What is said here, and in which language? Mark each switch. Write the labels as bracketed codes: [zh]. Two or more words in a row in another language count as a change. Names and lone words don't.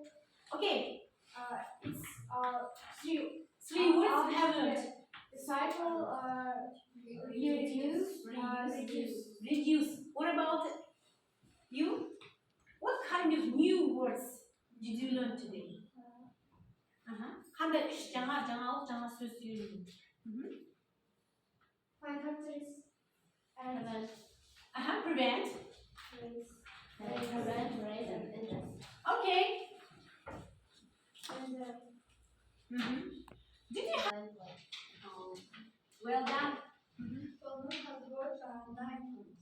[en] Okay, It's three words you have learned. recycle. Reduce. What about you? What kind of new words did you learn today? [kk] Қандай үш жаңалық жаңа сөз үйрендің? [en] find factories and Prevent. Prevent. raise Prevent, raise, and inject. Okay. and Did you have? Well done. Tolman has got 9 points.